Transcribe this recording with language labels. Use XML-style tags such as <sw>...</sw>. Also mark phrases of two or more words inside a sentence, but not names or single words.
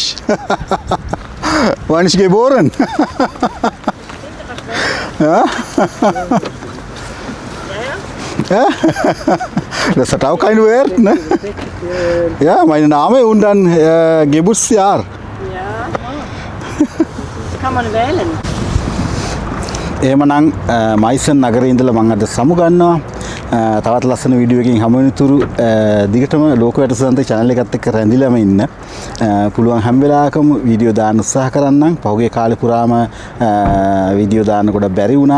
<de>Wann ich geboren. Ja? Ja? Das hat auch keinen Wert, ne? Ja, mein Name und dann Geburtsjahr. Ja, das kann man wählen.</de> <si>එහෙමනම් මයිසන් නගරේ ඉඳලා මම අද සමුගන්නවා. තවත් ලස්සන වීඩියෝ එකකින් හමු වෙනතුරු දිගටම ලෝක වැටසන්ත channel එකත් එක්ක රැඳිලාම ඉන්න. පුළුවන් හැම වෙලාවකම වීඩියෝ දාන්න උත්සාහ කරන්නම්. පහුගිය කාලේ පුරාම වීඩියෝ දාන්න කොට බැරි වුණා.</si>